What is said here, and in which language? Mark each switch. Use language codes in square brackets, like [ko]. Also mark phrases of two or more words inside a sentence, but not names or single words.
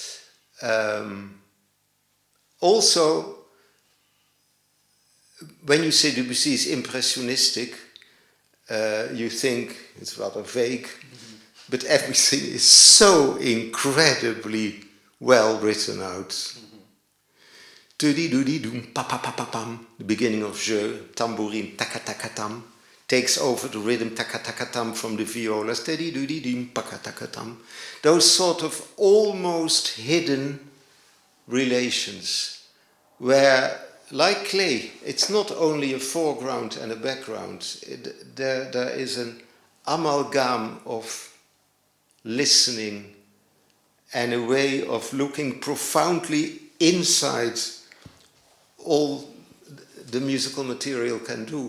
[en] Also, when you say Debussy is impressionistic, you think it's rather vague, but everything is so incredibly well written out. The beginning of Jeu, tambourine, taka-taka-tam, takes over the rhythm, taka-taka-tam, from the violas, paka-taka-tam. Those sort of almost hidden relations, where, like clay, it's not only a foreground and a background. There is an amalgam of listening and a way of looking profoundly inside all the musical material can do.